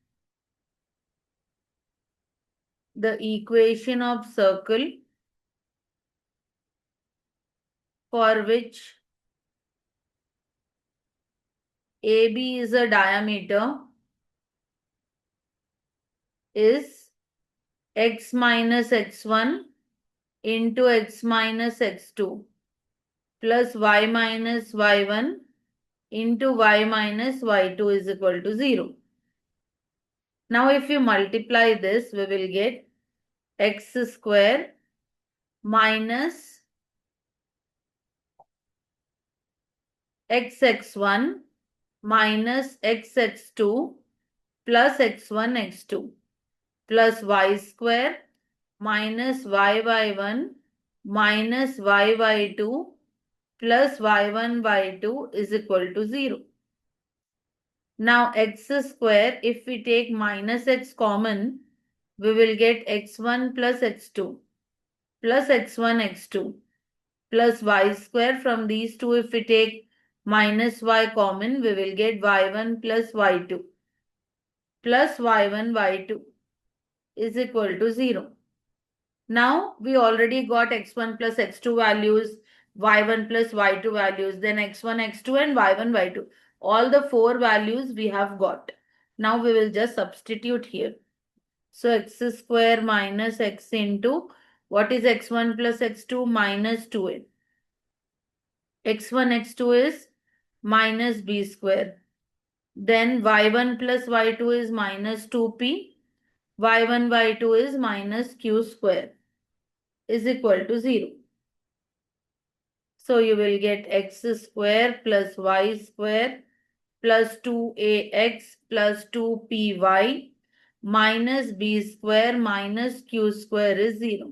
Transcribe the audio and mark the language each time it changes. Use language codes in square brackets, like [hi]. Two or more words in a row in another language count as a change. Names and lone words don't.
[en] The equation of circle for which AB is a diameter is x minus x1 into x minus x2 plus y minus y1 into y minus y2 is equal to 0. Now if you multiply this, we will get x square minus xx1 minus xx2 plus x1 x2 plus y square minus yy1 minus yy2 plus y1 y2 is equal to 0. Now x square, if we take minus x common, we will get x1 plus x2 plus x1 x2 plus y square. From these two, if we take minus y common, we will get y1 plus y2 plus y1 y2 is equal to 0. Now we already got x1 plus x2 values, y1 plus y2 values, then x1, x2 and y1, y2. All the four values we have got. Now we will just substitute here. So x square minus x into, what is x1 plus x2? Minus 2a. x1, x2 is minus b square. Then y1 plus y2 is minus 2p. y1, y2 is minus q square is equal to 0. So you will get x square plus y square plus 2ax plus 2py minus b square minus q square is 0.